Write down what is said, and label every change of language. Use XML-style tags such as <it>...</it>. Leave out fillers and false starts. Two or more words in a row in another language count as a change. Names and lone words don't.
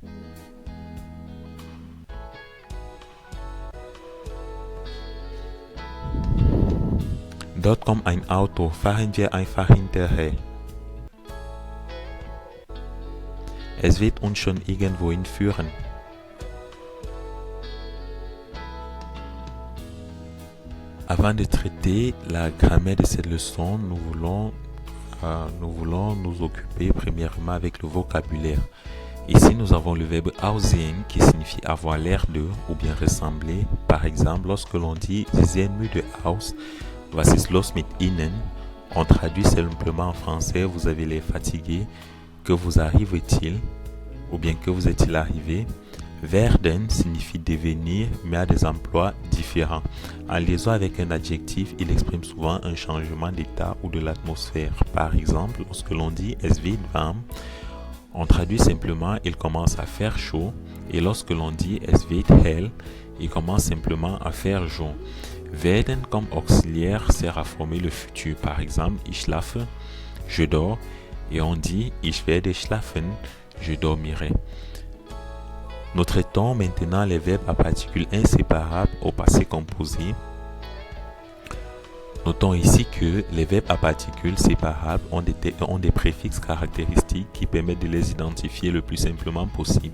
<de>Dort kommt ein Auto, fahren wir einfach hinterher. Es wird uns schon irgendwohin führen.</de> <fr>Avant de traiter la grammaire de cette leçon, nous voulons nous occuper premièrement avec le vocabulaire. Ici, nous avons le verbe aussehen qui signifie avoir l'air de ou bien ressembler. Par exemple, lorsque l'on dit</fr> <de>« Sie sehen müde aus », was ist los mit Ihnen?</de> <fr>On traduit simplement en français « Vous avez l'air fatigué ». Que vous arrive-t-il ou bien que vous est-il arrivé? Werden signifie devenir mais a des emplois différents. En liaison avec un adjectif, il exprime souvent un changement d'état ou de l'atmosphère. Par exemple, lorsque l'on dit</fr> <de>es wird warm,</de> <fr>on traduit simplement il commence à faire chaud, et lorsque l'on dit</fr> <de>es wird hell,</de> <fr>il commence simplement à faire jour. Werden comme auxiliaire sert à former le futur. Par exemple,</fr> <de>ich schlafe,</de> <fr>je dors, et on dit</fr> <de>ich werde schlafen,</de> <fr>je dormirai. Nous traitons maintenant les verbes à particules inséparables au passé composé. Notons ici que les verbes à particules séparables ont des préfixes caractéristiques qui permettent de les identifier le plus simplement possible.</fr>